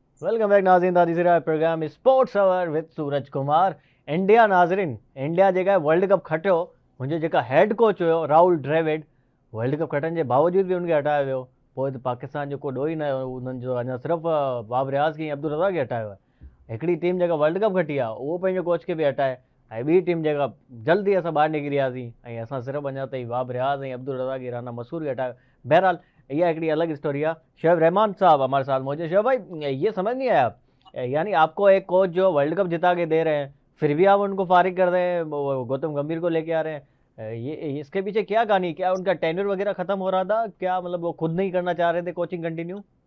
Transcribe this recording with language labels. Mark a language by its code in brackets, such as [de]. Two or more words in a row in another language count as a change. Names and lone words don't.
[en] welcome back [ur] ناظرین تیسرا [en] program Sports Hour with Suraj Kumar. [sd] इंडिया नाज़रीन इंडिया जेका वर्ल्ड कप खटियो, मुंहिंजो जेका [en] head coach [sd] हुयो राहुल द्रविड़, वर्ल्ड कप खटण जे बावजूद भी उनखे हटायो वियो। पोइ पाकिस्तान जो को ॾोही न हुयो, उन्हनि जो अञा सिर्फ़ु बाबर रियाज़ खे अब्दुल रज़ाक खे हटायो आहे। हिकिड़ी टीम जेका वर्ल्ड कप खटी आहे उहो पंहिंजो कोच खे बि हटाए, ऐं ॿी टीम जेका जल्दी असां ॿाहिरि निकिरी वियासीं ऐं असां सिर्फ़ु अञा ताईं बाबर रियाज़ ऐं अब्दुल रज़ाक राना मसूर खे हटायो। [ur] بہرحال یہ ایک الگ اسٹوری ہے۔ شعیب رحمان صاحب ہمارے ساتھ موجود. شعیب بھائی، یہ سمجھ نہیں آیا، یعنی آپ کو ایک کوچ جو ورلڈ کپ جتا کے دے رہے ہیں، پھر بھی آپ ان کو فارغ کر رہے ہیں، گوتم گمبھیر کو لے کے آ رہے ہیں. یہ اس کے پیچھے کیا کہانی، کیا ان کا ٹینیور وغیرہ ختم ہو رہا تھا کیا، مطلب وہ خود نہیں کرنا چاہ رہے تھے [en] coaching continue?